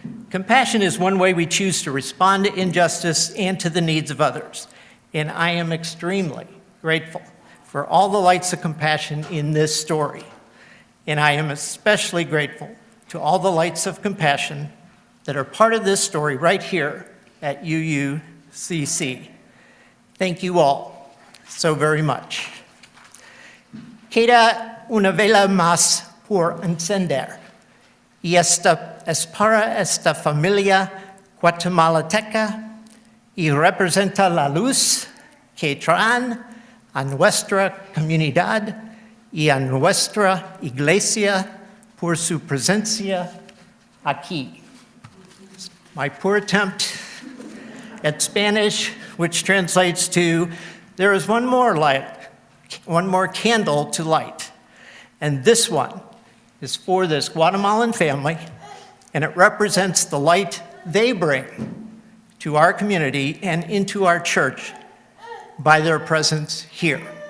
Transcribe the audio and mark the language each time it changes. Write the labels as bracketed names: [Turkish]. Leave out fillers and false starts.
[English] Compassion is one way we choose to respond to injustice and to the needs of others, and I am extremely grateful for all the lights of compassion in this story. And I am especially grateful to all the lights of compassion that are part of this story right here at UUCC. Thank you all so very much. [Spanish] Queda una vela más por encender, y esta es para esta familia guatemalteca y representa la luz que traen a nuestra comunidad y a nuestra iglesia por su presencia aquí. [English] My poor attempt at Spanish, which translates to, there is one more light, one more candle to light. And this one is for this Guatemalan family, and it represents the light they bring to our community and into our church by their presence here.